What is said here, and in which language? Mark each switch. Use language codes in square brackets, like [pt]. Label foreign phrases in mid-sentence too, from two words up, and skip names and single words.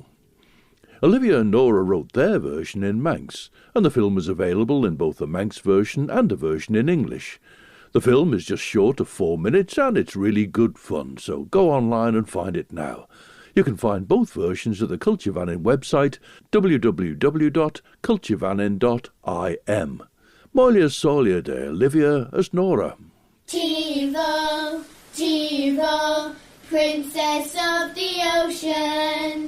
[en] Olivia and Nora wrote their version in Manx, and the film is available in both a Manx version and a version in English. The film is just short of 4 minutes, and it's really good fun, so go online and find it now. You can find both versions at the Culture Vannin website, www.culturevannin.im. [gv] Moilia Solia de Olivia as Nora. [en] Tíval, Tíval, Princess of the Ocean.